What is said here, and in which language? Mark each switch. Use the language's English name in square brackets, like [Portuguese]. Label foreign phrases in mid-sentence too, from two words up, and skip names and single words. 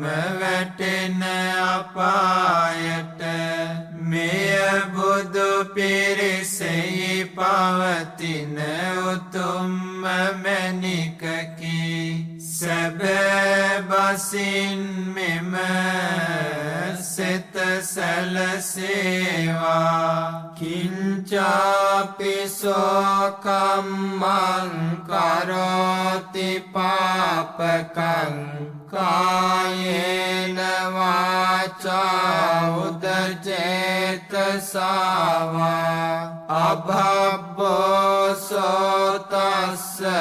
[Sinhala] වැටෙන අපායට මෙය බුදු පිරිසෙහි පවතින උතුම්ම මැණිකකි සැබෑ බසින් මෙම සෙත සැලසේවා [Pali] කිංචාපි සෝකම්මං කරෝති පාපකං කායේන වා උදචේතසාවා අභබ්බෝසෝතස්ස